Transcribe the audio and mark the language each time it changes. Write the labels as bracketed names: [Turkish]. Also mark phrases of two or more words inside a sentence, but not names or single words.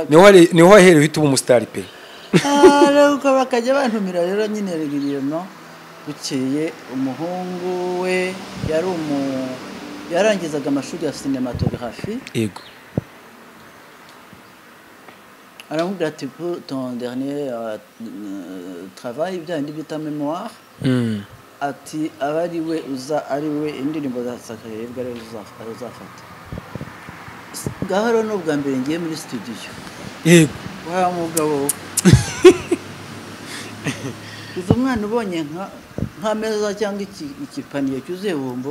[Kinyarwanda] niho wahereye uhita uba umusitari pe ariko bakajya bantumira rero nyine regiriyemo bukeye umuhungu we yarangizaga amashuri ya cinématographie yego aramubwira ati [French] pour ton dernier travail [Kinyarwanda] byandi bita mémoire ati abari we ari we indirimbo za Kayirebwa rero uzafata ngaho rero n'ubwa mbere ngiye muri studio yego wa mugabo uzi umwana ubonye nk'ameza cyangwa ikipaniye cyuzuye bombo